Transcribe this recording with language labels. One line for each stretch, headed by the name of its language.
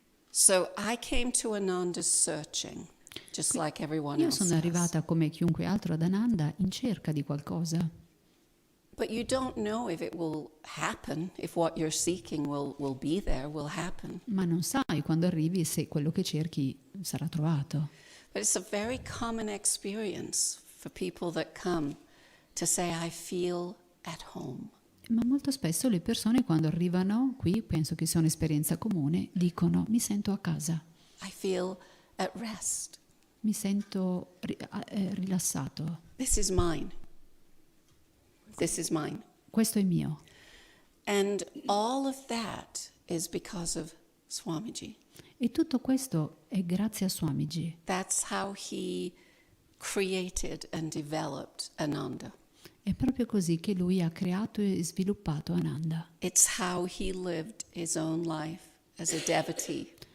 English: So I came to Ananda searching, just like everyone
Italian: Io
English: else
Italian: sono
English: has.
Italian: arrivata come chiunque altro ad Ananda in cerca di qualcosa.
English: But you don't know if it will happen, if what you're seeking will be there, will happen.
Italian: Ma non sai quando arrivi se quello che cerchi sarà trovato.
English: But it's a very common experience for people that come to say, I feel at home.
Italian: Ma molto spesso le persone quando arrivano qui, penso che sia un'esperienza comune, dicono mi sento a casa,
English: I feel at rest.
Italian: mi sento rilassato,
English: This is mine. This is mine.
Italian: questo è mio.
English: And all of that is because of Swamiji.
Italian: E tutto questo è grazie a Swamiji.
English: That's how he created and developed Ananda.
Italian: È proprio così che lui ha creato e sviluppato Ananda.
English: It's how he lived his own life as a devotee.